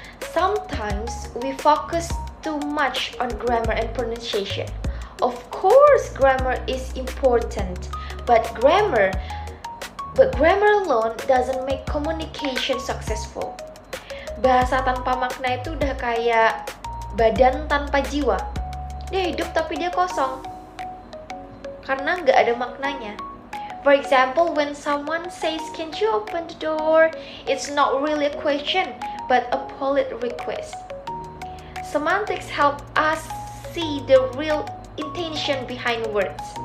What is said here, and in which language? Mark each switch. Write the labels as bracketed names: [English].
[English] Sometimes we focus too much on grammar and pronunciation. Of course, grammar is important, but grammar alone doesn't make communication successful. [Indonesian] Bahasa tanpa makna itu udah kayak badan tanpa jiwa. Dia hidup tapi dia kosong, karena nggak ada maknanya. [English] For example, when someone says, "Can you open the door?" It's not really a question, but a polite request. Semantics help us see the real intention behind words.